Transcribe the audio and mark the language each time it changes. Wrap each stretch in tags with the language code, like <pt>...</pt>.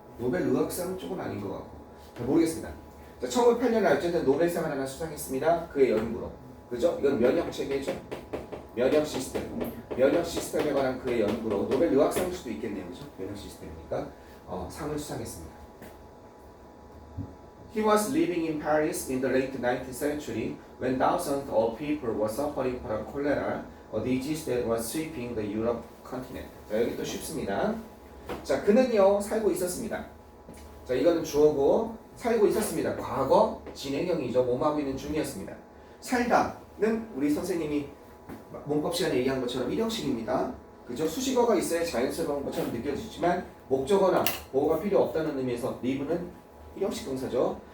<ko>노벨 의학상 쪽은 아닌 것 같고 모르겠습니다. 자, 1908년에 어쨌든 노벨상을 하나 수상했습니다. 그의 연구로 그죠? 이건 면역 체계죠. 면역 시스템에 관한 그의 연구로 노벨 의학상일 수도 있겠네요. 그죠? 면역 시스템이니까 상을 수상했습니다.</ko> <en>He was living in Paris in the late 19th century when thousands of people were suffering from cholera, a disease that was sweeping the Europe continent.</en> <ko>자, 여기 또 쉽습니다. 자, 그는요 살고 있었습니다. 자, 이거는 주어고 살고 있었습니다. 과거 진행형이죠. 몸하고 있는 중이었습니다. 살다는 우리 선생님이 문법 시간에 얘기한 것처럼 일형식입니다. 그죠? 수식어가 있어야 자연스러운 것처럼 느껴지지만 목적어나 보호가 필요 없다는 의미에서 live는 일형식 동사죠.</ko>